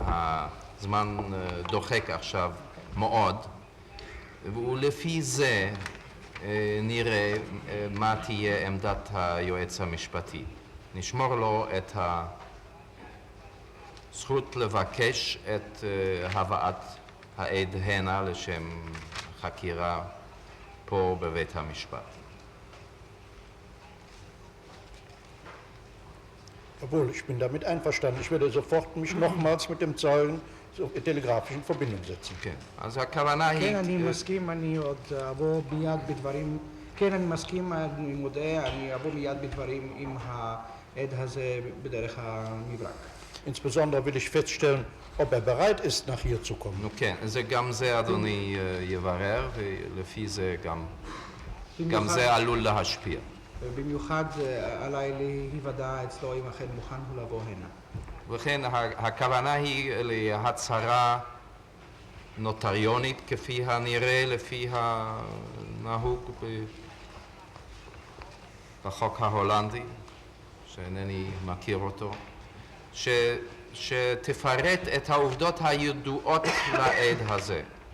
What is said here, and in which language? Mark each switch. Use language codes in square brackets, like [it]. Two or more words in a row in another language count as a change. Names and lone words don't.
[he] הזמן דוחק עכשיו מאוד, ולפי זה נראה מה תהיה עמדת היועץ המשפטי. נשמור לו את הזכות לבקש את הבאת העד הנה לשם חקירה פה בבית המשפט. [de] Jawohl, ich bin damit einverstanden. Ich werde sofort mich nochmals mit dem Zeugen telegrafisch in Verbindung setzen. [he] כן, אז הכוונה היא... כן, אני מסכים, אני עוד אבוא מיד בדברים, כן, אני מסכים, אני מודה, אני אבוא מיד בדברים עם העד הזה בדרך המברק. [de] Insbesondere will ich feststellen, ob er bereit ist, nach hier zu kommen. [he] נו כן, זה גם זה אדוני יברר, ולפי זה גם זה עלול להשפיע. במיוחד עליי להיוודע אצלו אם אכן מוכן הוא לבוא הנה. וכן, הכוונה היא להצהרה נוטריונית כפי הנראה, לפי הנהוג בחוק ההולנדי, שאינני מכיר אותו, שתפרט את העובדות הידועות לעד הזה.